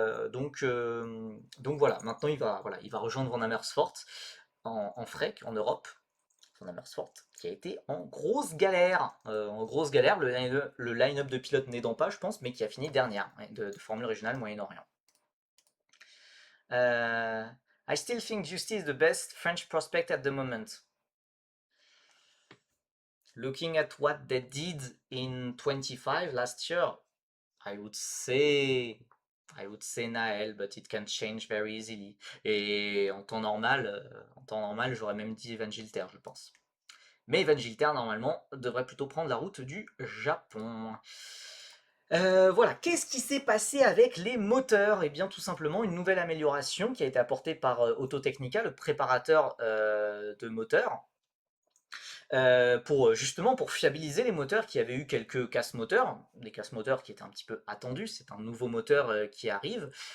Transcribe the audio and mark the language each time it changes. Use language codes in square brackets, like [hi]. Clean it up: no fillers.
[fr] Donc voilà. Maintenant, il va rejoindre Van Amersfoort en Freck, en Europe. Van Amersfoort, qui a été en grosse galère, le line-up de pilotes n'aidant pas, je pense, mais qui a fini dernière ouais, de Formule Régionale Moyen-Orient. [en] Euh, I still think Justy is the best French prospect at the moment. Looking at what they did in 25 last year, I would say I would say Naël, but it can change very easily. [fr] Et en temps normal, j'aurais même dit Evan Gilter, je pense. Mais Evan Gilter, normalement, devrait plutôt prendre la route du Japon. Voilà, qu'est-ce qui s'est passé avec les moteurs? Eh bien, tout simplement, une nouvelle amélioration qui a été apportée par Autotechnica, le préparateur de moteurs, justement pour fiabiliser les moteurs qui avaient eu quelques casse moteurs, des casse moteurs qui étaient un petit peu attendus, c'est un nouveau moteur qui arrive.